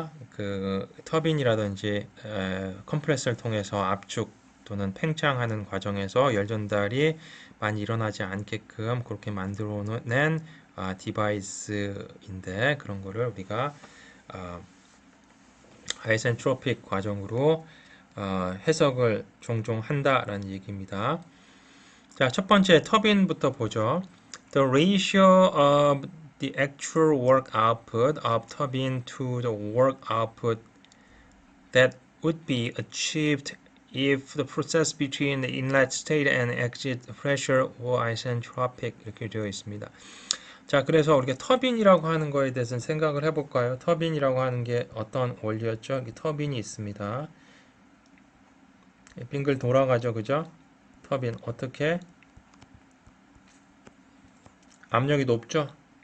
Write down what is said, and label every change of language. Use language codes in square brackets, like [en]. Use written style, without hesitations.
[ko] 그 터빈이라든지 컴프레서를 통해서 압축 또는 팽창하는 과정에서 열 전달이 많이 일어나지 않게끔 그렇게 만들어낸 디바이스인데 그런 거를 우리가 아이센트로픽 과정으로 해석을 종종 한다라는 얘기입니다. 자, 첫 번째 터빈부터 보죠. [en] The ratio of the actual work output of turbine to the work output that would be achieved if the process between the inlet state and exit pressure were isentropic [ko] 이렇게 되어 있습니다. 자, 그래서 우리가 터빈이라고 하는 거에 대해서 생각을 해볼까요? 터빈이라고 하는 게 어떤 원리였죠? 여기 터빈이 있습니다. 빙글 돌아가죠, 그죠? 터빈 어떻게? 압력이 높죠?